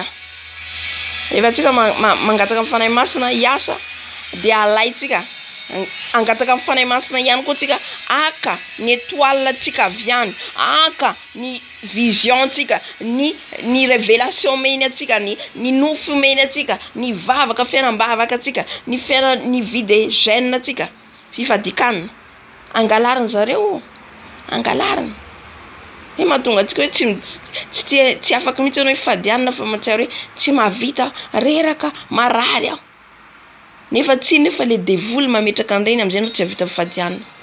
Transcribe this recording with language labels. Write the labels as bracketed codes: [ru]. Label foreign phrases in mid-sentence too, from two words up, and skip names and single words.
[mg] Efa tsika mangataka amin'ny fanahy masina hiasa de alaitsika, angataka amin'ny fanahy masina ihany koa tsika aka ny étoile tsika avy any, aka ny vision tsika, ny révélation meny atsika, ny nofo meny atsika, ny vavaka fiainam-bavaka atsika, ny [fr] vie de gêne [mg] atsika, fifadikanina, angalarina zareo, angalarina. Hoe mahatonga antsika hoe tsy afaka mihitsy hoe fadianina fa mahatsiaro hoe tsy mahavita, reraka, marary aho. Nefa le devoly mametraka an'ireny amin'izay no tsy havita fadianina.